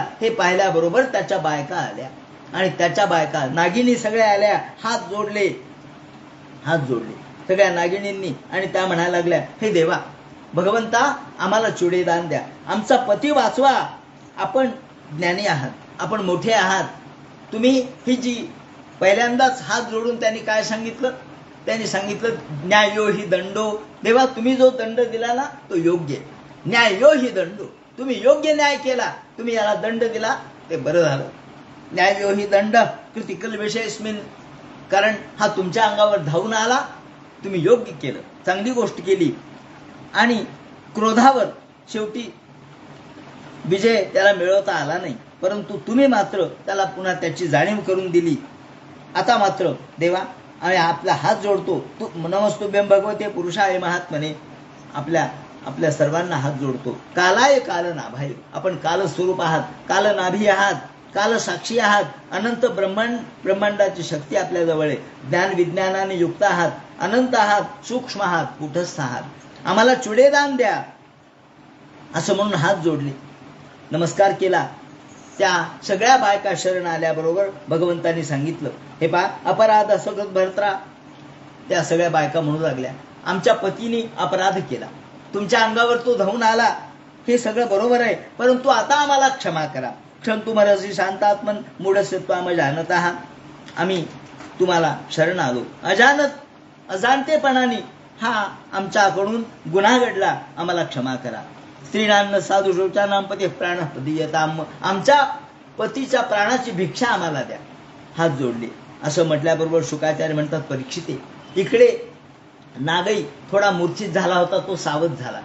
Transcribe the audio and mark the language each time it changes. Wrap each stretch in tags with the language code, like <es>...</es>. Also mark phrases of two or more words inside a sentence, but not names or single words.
<mr>हे पाहिल्याबरोबर त्याच्या बायका आल्या आणि त्याच्या बायका नागिनी सगळ्या आल्या, हात जोडले सगळ्या नागिनींनी आणि त्या म्हणायला लागल्या, हे देवा भगवंता आम्हाला चुडेदान द्या, आमचा पती वाचवा. आपण ज्ञानी आहात, आपण मोठे आहात. तुम्ही ही जी पहिल्यांदाच हात जोडून त्यांनी काय सांगितलं, त्यांनी सांगितलं</mr> <sa>न्यायो हि दंडो.</sa> <mr>देवा तुम्ही जो दंड दिला ना तो योग्य,</mr> <sa>न्यायो हि दंडो,</sa> <mr>तुम्ही योग्य न्याय केला, तुम्ही याला दंड दिला ते बरं झालं.</mr> <sa>न्यायो हि दंड कृतिकल विषयस्मिन,</sa> <mr>कारण हा तुमच्या अंगावर धावून आला, तुम्ही योग्य केलं, चांगली गोष्ट केली. आणि क्रोधावर शेवटी विजय त्याला मिळवता आला नाही, परंतु तुम्ही मात्र त्याला पुन्हा त्याची जाणीव करून दिली. आता मात्र देवा आणि आपला हात जोडतो, तू</mr> <sa>नमस्तुभ्यं भगवते पुरुषाय महात्मने,</sa> <mr>आपल्या सर्वांना हात जोडतो.</mr> <sa>कालाय कालनाभाय,</sa> <mr>आपण कालस्वरूप आहात, कालनाभी आहात, काल साक्षी आहात, अनंत ब्रह्मांडाची शक्ती आपल्या जवळ आहे, ज्ञान विज्ञानाने युक्त आहात, अनंत आहात, सूक्ष्म आहात, कुठस्थ आहात, आम्हाला चुडेदान द्या, असं म्हणून हात जोडले, नमस्कार केला. त्या सगळ्या बायका शरण आल्याबरोबर भगवंतांनी सांगितलं, हे पा</mr> <sa>अपराध असगत भरत्रा.</sa> <mr>त्या सगळ्या बायका म्हणू लागल्या, आमच्या पतीने अपराध केला, तुमच्या अंगावर तो धावून आला, हे सगळं बरोबर आहे, परंतु आता आम्हाला क्षमा करा.</mr> <sa>क्षंतुमरसी शांतात्मन मूढस्य त्वाम जानतः,</sa> <mr>आम्ही तुम्हाला शरण आलो, अजाणतेपणाने हा आमच्याकडून गुन्हा घडला, आम्हाला क्षमा करा.</mr> <sa>स्त्रीणांना साधू शौचानाम पती प्राण पदीयताम,</sa> <mr>आमच्या पतीच्या प्राणाची भिक्षा आम्हाला द्या. हात जोडले असं म्हटल्याबरोबर शुकाचार्य म्हणतात, परीक्षिते इकडे नागई थोडा मूर्छित झाला होता, तो सावध झाला.</mr>